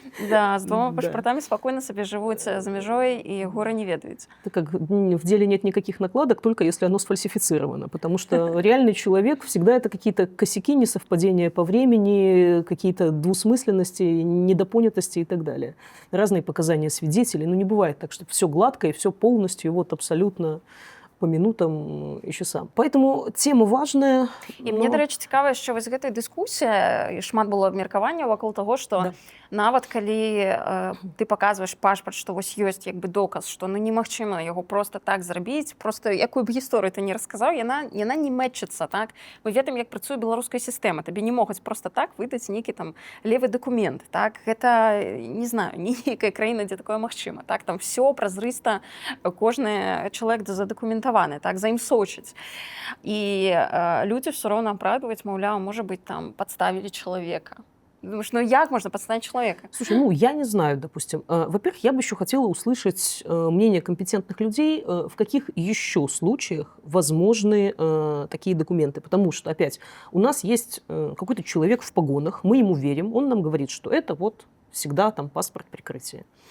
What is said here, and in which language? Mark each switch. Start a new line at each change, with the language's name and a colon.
Belarusian: Да, з двома пашпартамі спакойна сабе жывуць за мяжой і горы не ведаюць.
Russian: Это как в деле нет никаких накладок, только если оно сфальсифицировано, потому что реальный человек всегда это какие-то косяки, несовпадения по времени, какие-то двусмысленности, недопонятости и так далее. Разные показания свидетелей, но не бывает так, что все гладко и все полностью вот абсолютно по минутам
Belarusian: і часам.
Russian: Поэтому тема важная.
Belarusian: І мне, дарэчы, цікава, що вось гэтая дыскусія, і шмат было абмеркавання вакол таго, што нават калі ты паказваеш пашпарт, што вось ёсць як бы доказ, што немагчыма яго просто так зрабіць, просто якую б гісторыю ты не расказаў, яна не мэтчыцца, так? Мы ведаем, як працуе беларуская сістэма. Табе не могуць просто так выдаць нейкі там левы дакумент, так? Гэта, не знаю, нейкая краіна, дзе такое магчыма, так? Там всё празрыста, кожны чалавек задакументаваны, так? За ім сочыць. І людзі ўсё роўна апраўдваюць, маўляў, можа быць, там падставілі чалавека.
Russian: Думаешь, як можно подставить человека? Слушай, я не знаю, допустим. Во-первых, я бы еще хотела услышать мнение компетентных людей, в каких еще случаях возможны такие документы. Потому что, опять, у нас есть какой-то человек в погонах, мы ему верим, он нам говорит, что это вот всегда там паспорт прикрытия.